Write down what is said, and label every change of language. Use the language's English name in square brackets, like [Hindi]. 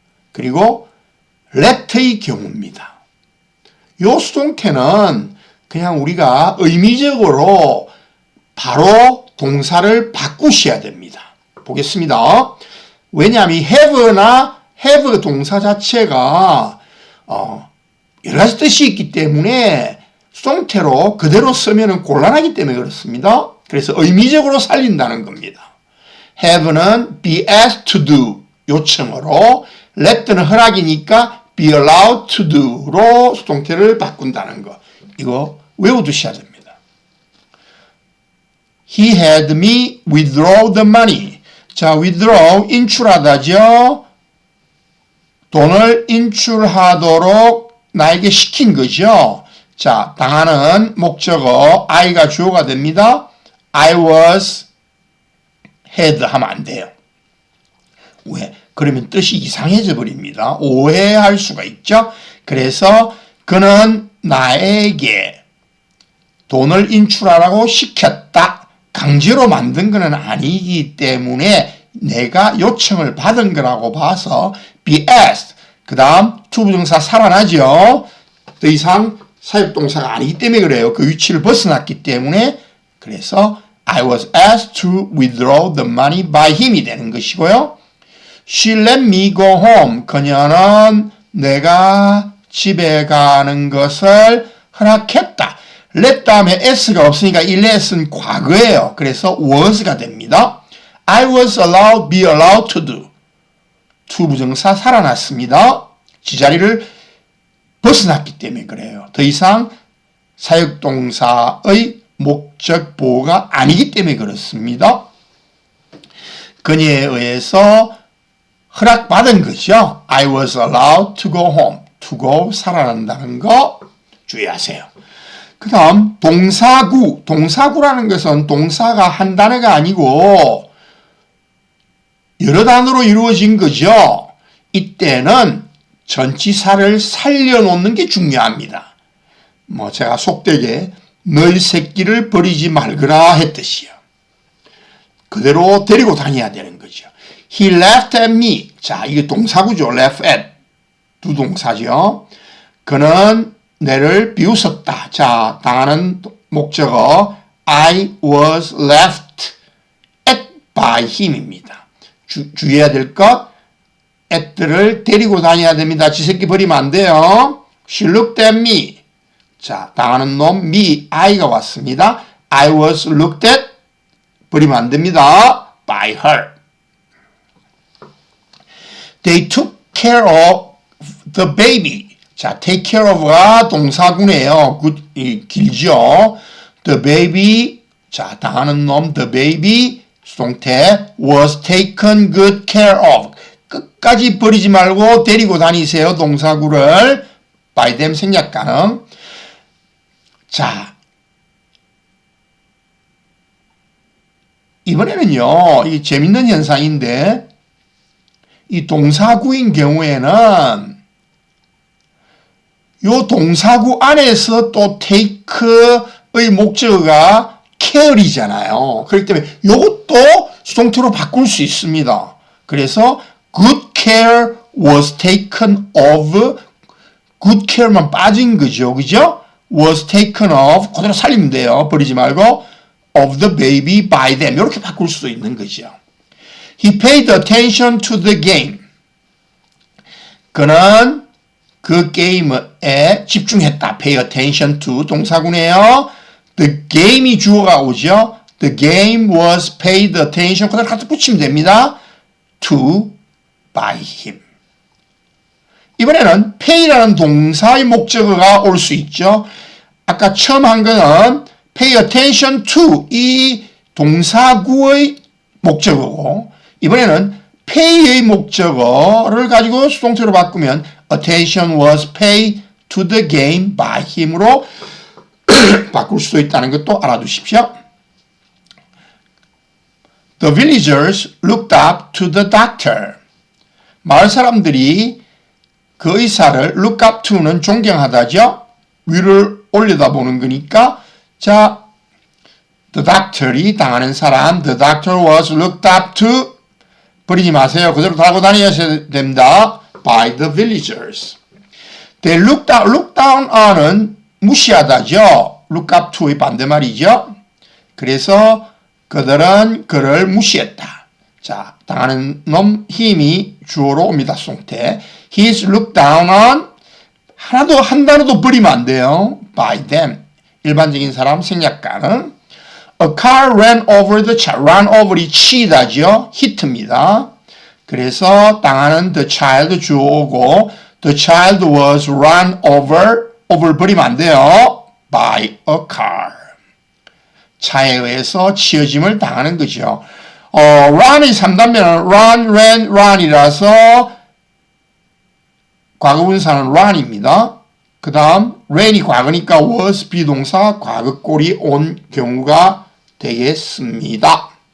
[Korean] 그리고 let의 경우입니다. 요 수동태는 그냥 우리가 의미적으로 바로 동사를 바꾸셔야 됩니다. 보겠습니다. 왜냐하면 have나 have 동사 자체가 여러 가지 뜻이 있기 때문에 수동태로 그대로 쓰면 곤란하기 때문에 그렇습니다. 그래서 의미적으로 살린다는 겁니다. have는 be asked to do 요청으로, let는 허락이니까 be allowed to do로 수동태를 바꾼다는 거. 이거 외워두셔야 됩니다. [English] He had me withdraw the money. [Korean] 자, withdraw, 인출하다죠. 돈을 인출하도록 나에게 시킨 거죠. 자, 당하는 목적어 I가 주어가 됩니다. I was had 하면 안 돼요. 왜? 그러면 뜻이 이상해져 버립니다. 오해할 수가 있죠. 그래서 그는 나에게 돈을 인출하라고 시켰다. 강제로 만든 것은 아니기 때문에 내가 요청을 받은 거라고 봐서 be asked. 그 다음 to 부정사 살아나죠. 더 이상 사역동사가 아니기 때문에 그래요. 그 위치를 벗어났기 때문에. 그래서 [English] I was asked to withdraw the money by him [Korean] 이 되는 것이고요. [English] She let me go home. [Korean] 그녀는 내가 집에 가는 것을 허락했다. let 다음에 s가 없으니까 이 let은 과거예요. 그래서 was가 됩니다. [English] I was allowed, be allowed to do. [Korean] to 부정사 살아났습니다. 지자리를 벗어났기 때문에 그래요. 더 이상 사역동사의 목적 보호가 아니기 때문에 그렇습니다. 그녀에 의해서 허락받은 거죠. [English] I was allowed to go home. [Korean] to go 살아난다는 거 주의하세요. 그 다음 동사구. 동사구라는 것은 동사가 한 단어가 아니고 여러 단어로 이루어진 거죠. 이때는 전치사를 살려놓는 게 중요합니다. 제가 속되게 너희 새끼를 버리지 말거라 했듯이요. 그대로 데리고 다녀야 되는 거죠. [English] He laughed at me. [Korean] 자, 이게 동사구죠. [English] laugh at. [Korean] 두 동사죠. 그는 내를 비웃었다. 자, 당하는 목적어 [English] I was laughed at by him입니다. [Korean] 주의해야 될 것, at를 데리고 다녀야 됩니다. 지 새끼 버리면 안 돼요. [English] She looked at me. [Korean] 자, 당하는 놈 me, I가 왔습니다. [English] I was looked at [Korean] 버리면 안 됩니다. [English] by her. They took care of the baby. [Korean] 자, take care of가 동사구네요. 길죠. [English] The baby, [Korean] 자, 당하는 놈, [English] the baby, 수동태, was taken good care of. [Korean] 끝까지 버리지 말고 데리고 다니세요. 동사구를. by them 생략 가능. 자, 이번에는요, 이 재밌는 현상인데, 이 동사구인 경우에는 요 동사구 안에서 또 take의 목적어가 care이잖아요. 그렇기 때문에 요것도 수동태로 바꿀 수 있습니다. [English] 그래서 good care was taken of, good care [Korean] 만 빠진 거죠. 그죠? was taken of, 그대로 살리면 돼요. 버리지 말고 [English] of the baby by them. [Korean] 이렇게 바꿀 수도 있는 거죠. [English] He paid attention to the game. [Korean] 그는 그 게임에 집중했다. pay attention to 동사구네요. The game이 주어가 오죠. [English] The game was paid attention. [Korean] 그대로 갖다 붙이면 됩니다. [English] to by him. [Korean] 이번에는 pay라는 동사의 목적어가 올 수 있죠. 아까 처음 한 거는 pay attention to 이 동사구의 목적어고, 이번에는 pay의 목적어를 가지고 수동태로 바꾸면 [English] attention was paid to the game by him [Korean] 으로 바꿀 수도 있다는 것도 알아두십시오. [English] The villagers looked up to the doctor. [Korean] 마을 사람들이 그 의사를 look up to는 존경하다죠. 위를 올려다보는 거니까, 자, the doctor이 당하는 사람, [English] the doctor was looked up to, [Korean] 버리지 마세요. 그대로 달고 다니셔야 됩니다. [English] by the villagers. [Korean] They look down on은 무시하다죠. look up to의 반대말이죠. 그래서 그들은 그를 무시했다. 자, 당하는 놈 힘이 주어로 옵니다. 수동태. [English] He's looked down on, [Korean] 하나도 한 단어도 버리면 안 돼요. [English] by them. [Korean] 일반적인 사람 생략가는 [English] A car ran over the child. [Korean] run over이 치다죠. hit입니다. 그래서 당하는 [English] the child 주어고 the child was run over. [Korean] over 버리면 안 돼요. [English] by a car. [Korean] 차에 의해서 치여짐을 당하는 거죠. run이 3단면은 run, ran, run이라서 과거분사는 run입니다. 그 다음 ran이 과거니까 was 비동사 과거꼴이 온 경우가 되겠습니다.